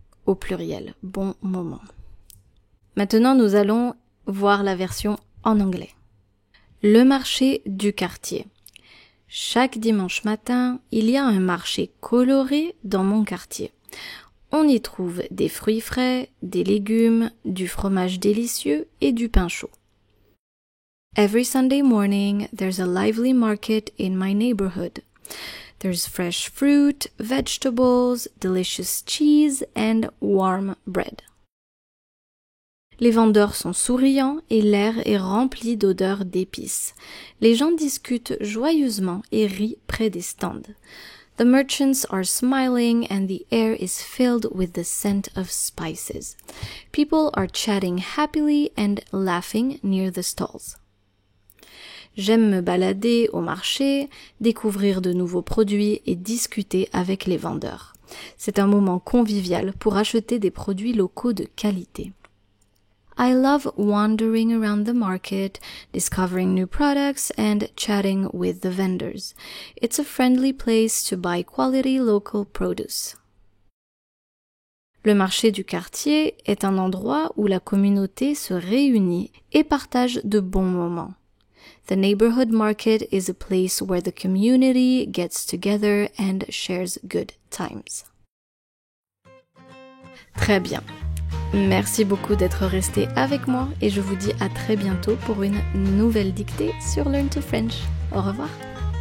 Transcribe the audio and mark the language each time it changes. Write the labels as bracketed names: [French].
[French] Au pluriel, bons moments. Maintenant, nous allons voir la version en anglais. Le marché du quartier. Chaque dimanche matin, il y a un marché coloré dans mon quartier. On y trouve des fruits frais, des légumes, du fromage délicieux et du pain chaud. [English] Every Sunday morning, there's a lively market in my neighborhood. There's fresh fruit, vegetables, delicious cheese and warm bread. [French] Les vendeurs sont souriants et l'air est rempli d'odeurs d'épices. Les gens discutent joyeusement et rient près des stands. [English] The merchants are smiling and the air is filled with the scent of spices. People are chatting happily and laughing near the stalls. [French] J'aime me balader au marché, découvrir de nouveaux produits et discuter avec les vendeurs. C'est un moment convivial pour acheter des produits locaux de qualité. [English] I love wandering around the market, discovering new products and chatting with the vendors. It's a friendly place to buy quality local produce. [French] Le marché du quartier est un endroit où la communauté se réunit et partage de bons moments. [English] The neighborhood market is a place where the community gets together and shares good times. [French] Très bien. Merci beaucoup d'être resté avec moi et je vous dis à très bientôt pour une nouvelle dictée sur Learn to French. Au revoir.